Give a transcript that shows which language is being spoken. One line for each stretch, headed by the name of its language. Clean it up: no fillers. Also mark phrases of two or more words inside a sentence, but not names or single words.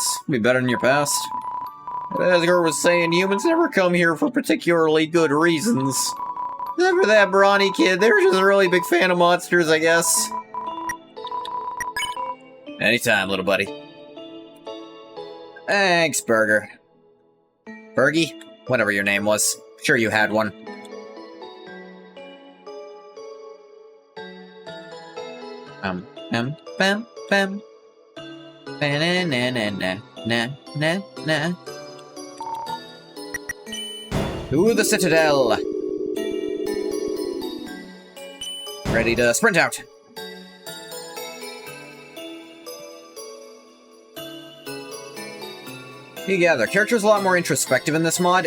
English: Be better than your past. As Asgore was saying, humans never come here for particularly good reasons. Except for that brawny kid, they're just a really big fan of monsters, I guess. Anytime, little buddy. Thanks, Burger. Bergie? Whatever your name was. Sure you had one. Bam, bam. Ba-na-na-na-na-na-na-na. To the Citadel! Ready to sprint out! Yeah, their character's a lot more introspective in this mod.